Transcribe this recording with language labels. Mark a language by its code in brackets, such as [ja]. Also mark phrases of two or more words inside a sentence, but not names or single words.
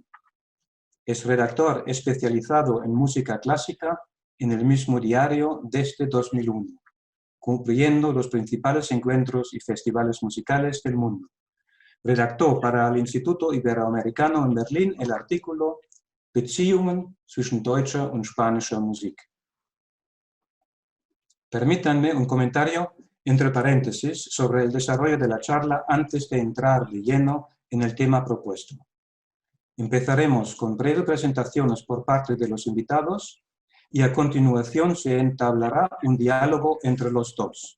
[es] Es redactor especializado en música clásica en el mismo diario desde 2001, cubriendo los principales encuentros y festivales musicales del mundo. Redactó para el Instituto Iberoamericano en Berlín el artículo Beziehungen zwischen deutscher und spanischer Musik. Permítanme un comentario entre paréntesis sobre el desarrollo de la charla antes de entrar de lleno en el tema propuesto. Empezaremos con breves presentaciones por parte de los invitados y a continuación se entablará un diálogo entre los dos.